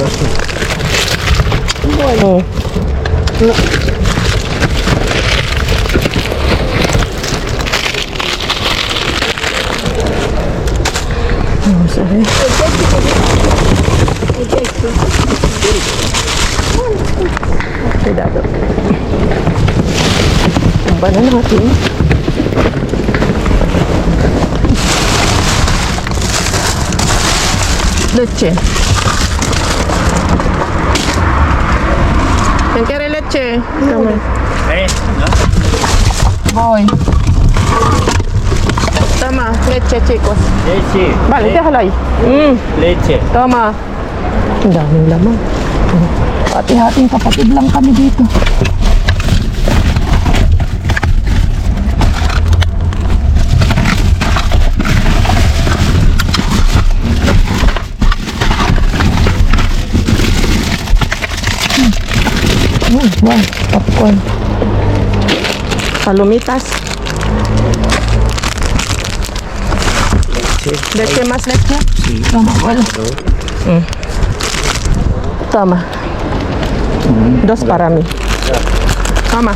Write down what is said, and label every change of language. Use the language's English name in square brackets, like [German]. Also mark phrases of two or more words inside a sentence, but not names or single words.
[Spanish] Oh. Vamos a ver. Cuidado. [Filipino] Tumba na natin. [Spanish] Leche. ¿Quién quiere leche? Toma. Voy. Toma, leche, chicos. Leche. Vale, déjala ahí. Leche. [Filipino] Tama. Ang daming laman. Hati-hating kapatid lang kami dito. [English] Wow, popcorn. [Spanish] Palomitas. Leche más leche. Toma, bueno. Toma. Dos para mí. Toma.